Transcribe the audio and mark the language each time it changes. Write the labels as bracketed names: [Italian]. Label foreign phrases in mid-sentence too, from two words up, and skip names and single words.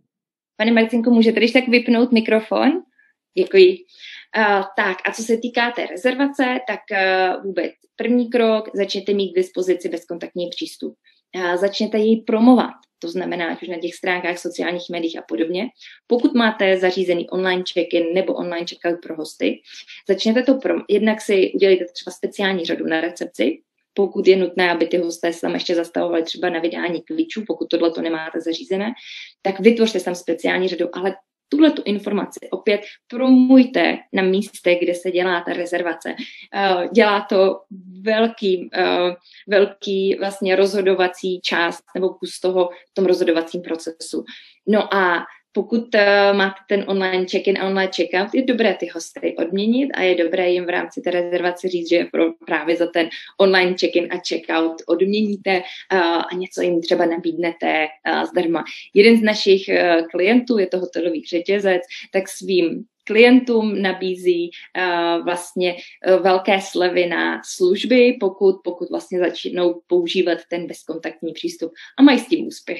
[Czech] Pane Marcinko, můžete když tak vypnout mikrofon? Děkuji. Tak a co se týká té rezervace, tak vůbec první krok, začněte mít k dispozici bezkontaktní přístup. Začněte jej promovat, to znamená, ať už na těch stránkách, sociálních médiích a podobně. Pokud máte zařízený [English] online check-in [Czech] nebo [English] online check-out [Czech] pro hosty, začněte to jednak si udělejte třeba speciální řadu na recepci, pokud je nutné, aby ty hosté se tam ještě zastavovali třeba na vydání klíčů, pokud tohle to nemáte zařízené, tak vytvořte tam speciální řadu, ale tuhletu informaci opět promujte na místě, kde se dělá ta rezervace. Dělá to velký vlastně rozhodovací část nebo kus toho v tom rozhodovacím procesu. No a pokud máte ten [English] online check-in [Czech] a [English] online check-out, [Czech] je dobré ty hosty odměnit a je dobré jim v rámci té rezervace říct, že právě za ten [English] online check-in [Czech] a check-out odměníte a něco jim třeba nabídnete zdarma. Jeden z našich klientů, je to hotelový řetězec, tak svým klientům nabízí vlastně velké slevy na služby, pokud vlastně začnou používat ten bezkontaktní přístup a mají s tím úspěch.